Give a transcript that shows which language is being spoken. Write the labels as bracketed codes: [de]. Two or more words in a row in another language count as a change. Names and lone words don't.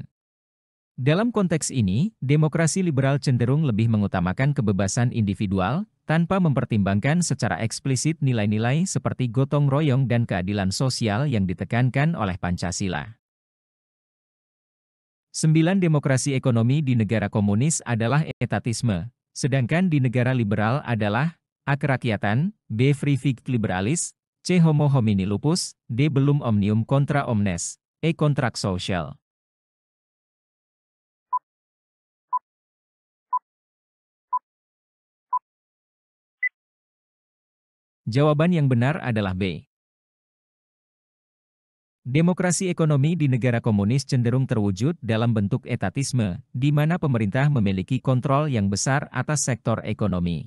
[id] Dalam konteks ini, demokrasi liberal cenderung lebih mengutamakan kebebasan individual, tanpa mempertimbangkan secara eksplisit nilai-nilai seperti gotong royong dan keadilan sosial yang ditekankan oleh Pancasila. 9. Demokrasi ekonomi di negara komunis adalah etatisme, sedangkan di negara liberal adalah A. Kerakyatan, B. [en] Free Fict Liberalis, [id] C. [la] Homo homini lupus, [id] D. [la] Belum omnium contra omnes, E. [id] Kontrak sosial. Jawaban yang benar adalah B. Demokrasi ekonomi di negara komunis cenderung terwujud dalam bentuk etatisme, di mana pemerintah memiliki kontrol yang besar atas sektor ekonomi.